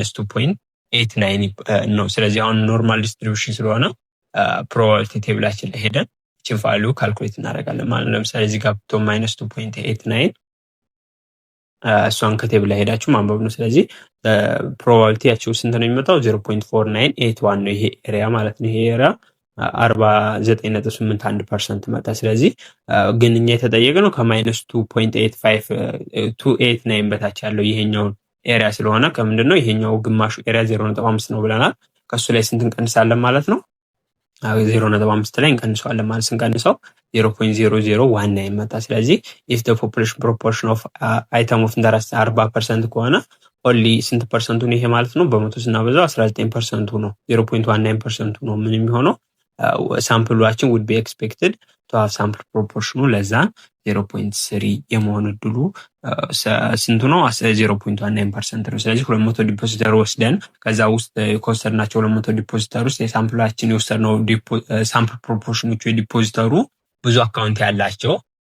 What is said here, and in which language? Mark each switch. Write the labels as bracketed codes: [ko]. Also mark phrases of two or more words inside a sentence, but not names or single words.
[am] -2.89 ነው። ስለዚህ አሁን [en] normal distribution [am] ስለሆነ [en] probability table [am] ላይ ሄደን እቺን [en] value calculate [am] እናደርጋለን ማለት ነው። ለምሳሌ እዚህ ጋር ብቶ -2.89 እሷን ከቴብል ላይ ሄዳችሁ ማንበብ ነው። ስለዚህ ፕሮባቢሊቲ ያቺው ስንት ነው የሚመጣው 0.4981 ነው ይሄ ኤሪያ ማለት ነው። ይሄ ኤሪያ 49.81% መጣ። ስለዚህ ግን እኛ የተጠየቅነው ከ-2.85 በታች ያለው ይሄኛው ኤሪያ ስለሆነ ከምንድነው ይሄኛው ግማሹ ኤሪያ 0.5 ነው ብለናል። ከሱ ላይ ስንት እንቀንሳለን ማለት ነው 0.5 ላይ እንቀንሰዋለን ማለት ስንቀንሰው 0.0019 መጣ። ስለዚህ [en] if the population proportion of item of interest 40% [am] ከሆነ ኦንሊ ስንት ፐርሰንቱ ነው ይሄ ማለት ነው በመቶ ስናበዛው 19% ነው 0.19% ነው ምን የሚሆነው ሳምፕሏችን [en] would be expected to have sample proportion [am] ለዛ 0.3 የመሆን እድሉ ስንቱ ነው 0.19% ነው። ስለዚህ 200 ዲፖዚተር ወስደን ከዛ ውስጥ ከወሰድናቸው 200 ዲፖዚተር ውስጥ የሳምፕላችን የወሰድነው [en] sample proportion [am] የዲፖዚተሩ ብዙ አካውንት ያላቸው